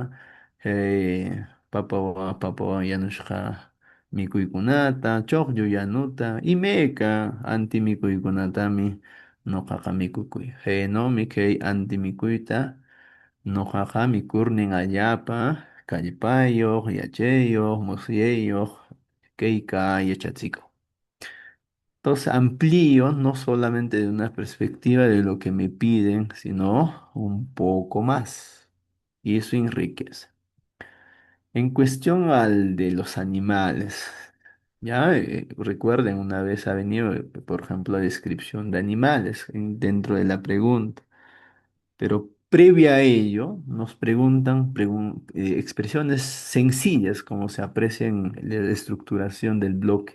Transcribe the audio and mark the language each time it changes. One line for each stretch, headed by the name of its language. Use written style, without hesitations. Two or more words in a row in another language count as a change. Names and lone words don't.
Quechua: papawan yanushqa mikuykunata chuqllu yanuta imayka antimikuykunatami ñuqaqa mikukuy haynomi kay antimikuyta ñuqaqa mikurnin allapa kallpayuq yachayuq musyayuq kayka yachachikuq.
Spanish: Entonces amplío no solamente de una perspectiva de lo que me piden, sino un poco más. Y eso enriquece. En cuestión al de los animales, ya recuerden, una vez ha venido, por ejemplo, la descripción de animales dentro de la pregunta, pero previa a ello nos preguntan expresiones sencillas, como se aprecia en la estructuración del bloque.